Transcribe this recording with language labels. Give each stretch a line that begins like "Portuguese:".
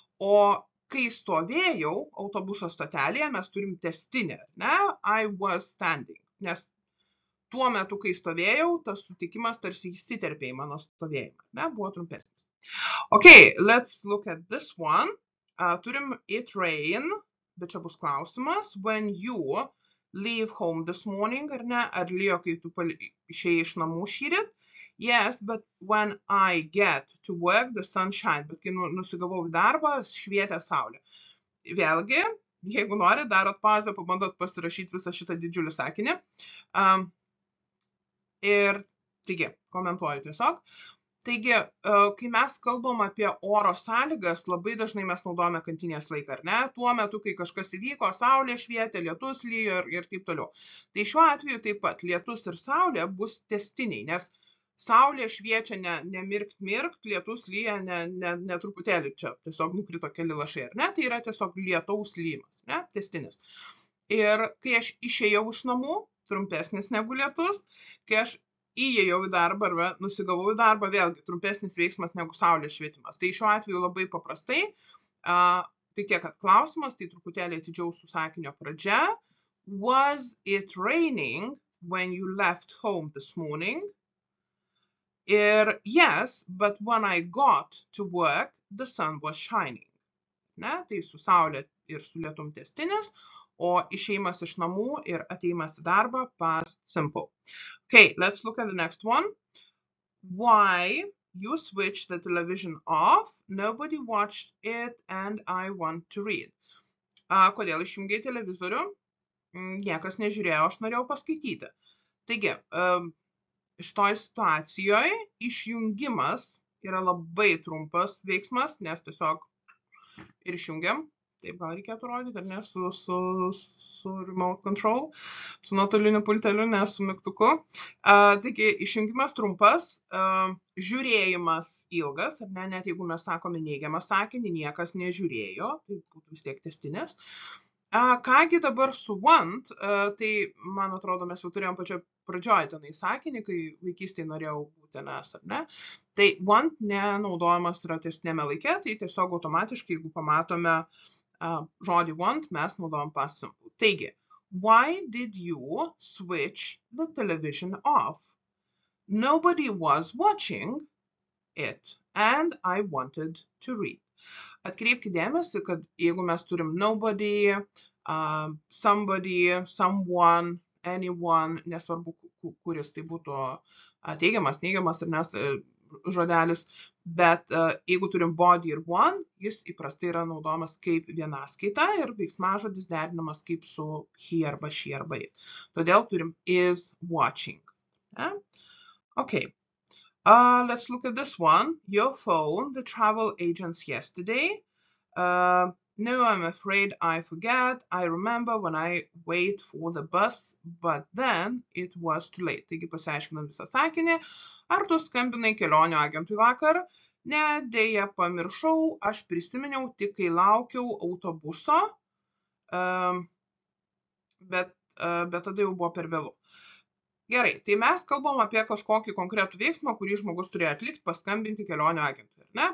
Lithuanian: O kai stovėjau autobuso stotelėje, mes turim testinę, ne,
English: I was standing,
Lithuanian: nes tuo metu, kai stovėjau, tas sutikimas tarsi įsiterpė į mano stovėjimą, ne, buvo trumpesnis.
English: Okay, let's look at this one.
Lithuanian: Turim it rain, bet čia bus klausimas,
English: when you leave home this morning,
Lithuanian: ar ne, ar lijo, kai tu išėjai iš namų šįryt?
English: Yes, but when I get to work, the sun shines.
Lithuanian: Bet kai nusigavau į darbą, švietė saulė. Vėlgi, jeigu nori, darot pauzę, pabandot pasirašyti visą šitą didžiulį sakinį. Ir, taigi, komentuoju tiesiog. Taigi, kai mes kalbam apie oro sąlygas, labai dažnai mes naudojame kantinės laiką, ar ne? Tuo metu, kai kažkas įvyko, saulė švietė, lietus lyjo ir taip toliau. Tai šiuo atveju taip pat lietus ir saulė bus tęstiniai, nes saulė šviečia ne mirkt, lietus lyja ne truputėlį čia, tiesiog nukrito keli lašai, ar ne? Tai yra tiesiog lietaus lyjimas, ne? Tęstinis. Ir kai aš išėjau iš namų, trumpesnis negu lietus, kai aš įėjau į darbą arba nusigavau į darbą, vėlgi trumpesnis veiksmas negu saulės švietimas. Tai šiuo atveju labai paprastai, tai tiek, kad klausimas, tai truputėlį atidžiau su sakinio pradžia.
English: Was it raining when you left home this morning? Ir yes, but when I got to work, the sun was shining.
Lithuanian: Ne? Tai su saulė ir su lietum tęstinis, o išėjimas iš namų ir atėjimas į darbą past simple.
English: Okay, let's look at the next one. Why you switched the television off? Nobody watched it and I want to read.
Lithuanian: Kodėl išjungiai televizorių? Niekas nežiūrėjo, aš norėjau paskaityti. Taigi, šitoj situacijoje išjungimas yra labai trumpas veiksmas, nes tiesiog ir išjungiam. Taip gal reikėtų rodyti, ar ne, su remote control, su nuotoliniu pulteliu, ne su mygtuku. Taigi, išjungimas trumpas, žiūrėjimas ilgas, ar ne, net jeigu mes sakome neigiamą sakinį, niekas nežiūrėjo, tai būtų vis tiek tęstinis. Kągi dabar su want, tai, man atrodo, mes jau turėjom pačioj pradžioj tenai sakinį, kai vaikystėje norėjau būti nes, ar ne. Tai want nenaudojamas yra tęstiniame laike, tai tiesiog automatiškai, jeigu pamatome žodį want, mes naudojam past simple.
English: Taigi, why did you switch the television off? Nobody was watching it and I wanted to read.
Lithuanian: Atkreipkite dėmesį, kad jeigu mes turim nobody, somebody, someone, anyone, nesvarbu, kuris tai būtų teigiamas, neigiamas ir nes žodelis, bet jeigu turim body ir one, jis įprastai yra naudojamas kaip vienaskaita ir veiksmažodis derinamas kaip su he arba she arba it. Todėl turim is watching. Okay.
English: Let's look at this one. Your phone, the travel agents yesterday. No, I'm afraid I forget. I remember when I wait for the bus, but then it was too late.
Lithuanian: Taigi pasiaiškinam visą sakinį. Ar tu skambinai kelionio agentui vakar? Ne, dėja pamiršau, aš prisiminiau tik kai laukiau autobuso. Bet tada jau buvo per vėlu. Gerai, tai mes kalbam apie kažkokį konkretų veiksmą, kurį žmogus turėjo atlikti, paskambinti kelionio agentui. Ne?